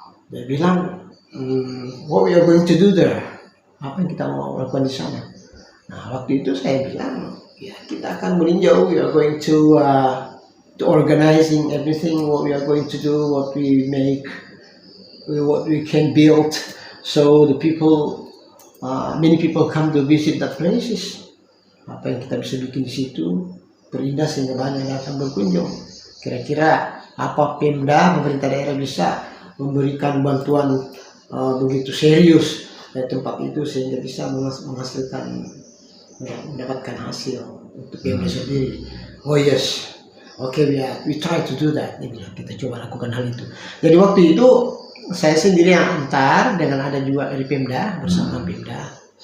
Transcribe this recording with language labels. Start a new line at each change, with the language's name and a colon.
Indonesian: Dia bilang,
English: what we are going to do there?
Indonesian: Apa yang kita mau lakukan di sana? Nah, waktu itu saya bilang, ya kita akan meninjau,
English: we are going to organizing everything, what we are going to do, what we make, what we can build, so the people, many people come to visit that places.
Indonesian: Apa yang kita bisa bikin di situ berindah sehingga banyak yang datang berkunjung. Kira-kira apa pemerintah daerah bisa memberikan bantuan begitu serius dari tempat itu sehingga bisa menghasilkan, mendapatkan hasil untuk Pemda sendiri.
English: Oh yes, okay, we try to do that.
Indonesian: Kita coba lakukan hal itu. Jadi waktu itu saya sendiri yang antar, dengan ada juga dari Pemda, bersama Pemda.